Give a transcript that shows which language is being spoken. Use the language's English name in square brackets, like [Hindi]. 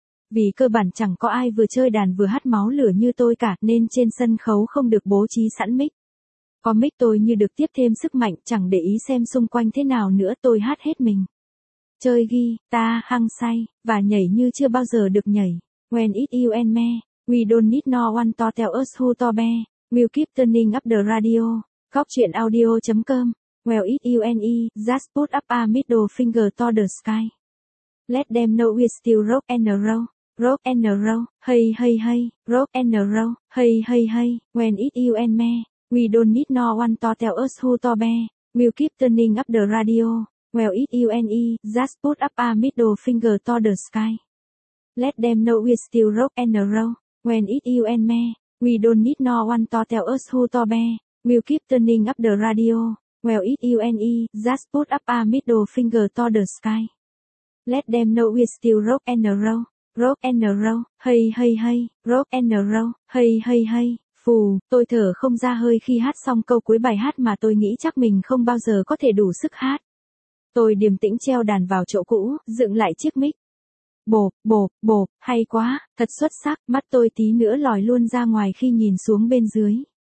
[Vietnamese] Vì cơ bản chẳng có ai vừa chơi đàn vừa hát máu lửa như tôi cả, nên trên sân khấu không được bố trí sẵn mic. Có mic tôi như được tiếp thêm sức mạnh, chẳng để ý xem xung quanh thế nào nữa, tôi hát hết mình. Chơi ghi, ta, hăng say, và nhảy như chưa bao giờ được nhảy. [English] When it you and me. We don't need no one to tell us who to be. We'll keep turning up the radio. [Vietnamese] Góc chuyện audio.com. [English] Well, it's you and me. Just put up a middle finger to the sky. Let them know we still rock and roll. Rock and roll. Hey, hey, hey. Rock and roll. Hey, hey, hey. When it's you and me. We don't need no one to tell us who to be. We'll keep turning up the radio. Well, it's you and me. Just put up a middle finger to the sky. Let them know we still rock and roll. When it's you and me, we don't need no one to tell us who to be. We'll keep turning up the radio. Well, it's you and me, just put up a middle finger to the sky. Let them know we still rock and roll. Rock and roll, hey hey hey. Rock and roll, hey hey hey. [Vietnamese] Phù, tôi thở không ra hơi khi hát xong câu cuối bài hát mà tôi nghĩ chắc mình không bao giờ có thể đủ sức hát. Tôi điềm tĩnh treo đàn vào chỗ cũ, dựng lại chiếc mic. Bộp, bộp, bộp, hay quá, thật xuất sắc, mắt tôi tí nữa lòi luôn ra ngoài khi nhìn xuống bên dưới.